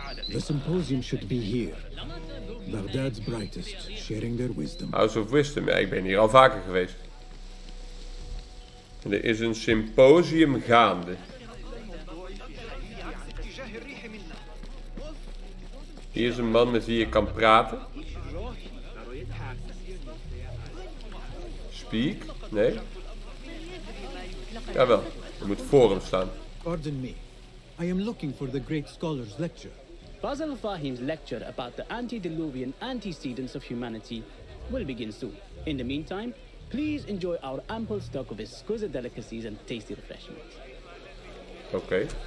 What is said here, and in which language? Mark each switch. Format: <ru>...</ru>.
<en>The symposium should be here. Baghdad's brightest, sharing their wisdom.</en> <nl>House of Wisdom, ja, ik ben hier al vaker geweest. En er is een symposium gaande. Hier is een man met wie je kan praten. Speak? Nee? Jawel, je moet voor hem staan.</nl> <en>Pardon me. I am looking for the great scholar's lecture. Basil Fahim's lecture about the antediluvian antecedents of humanity will begin soon. In the meantime, please enjoy our ample stock of exquisite delicacies and tasty refreshments.</en> <nl>Oké.</nl>